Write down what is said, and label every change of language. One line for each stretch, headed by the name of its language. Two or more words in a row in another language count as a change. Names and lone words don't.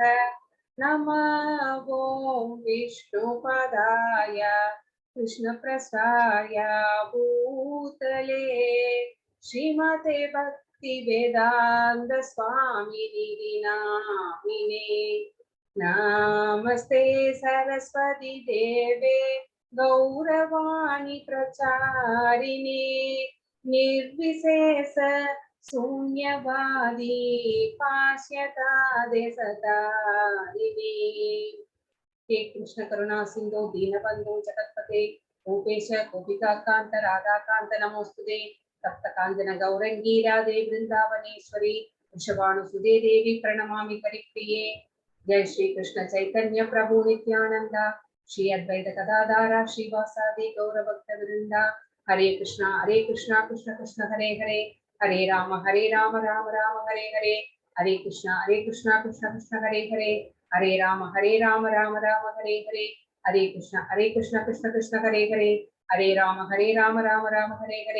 Sanskrit: नमो विष्णुपादाय कृष्णप्रस्थाय भूतले श्रीमते भक्ति वेदान्त स्वामिनि नामिने. नमस्ते सरस्वति देवे गौरवाणी प्रचारिणे निर्विशेष शून्यवादी पाश्यता देशतारिणी. हे कृष्ण करुणा सिंधु दीनबंधु जगत्पते गोपेश गोपिका कांत राधा कांत नमोस्तुते. तप्त कांचन गौरंगी राधे वृंदावनेश्वरी वृषभानुसुते देवी प्रणमामि करिप्रिये. जय श्री कृष्ण चैतन्य प्रभु नित्यानंद श्री अद्वैत गदाधारा श्रीवासादि गौरभक्त वृंदा. हरे कृष्णा कृष्ण कृष्ण हरे हरे हरे राम राम राम हरे हरे. हरे कृष्णा कृष्ण कृष्ण हरे हरे हरे राम राम राम हरे हरे. हरे कृष्णा कृष्ण कृष्ण हरे हरे हरे राम राम राम हरे हरे.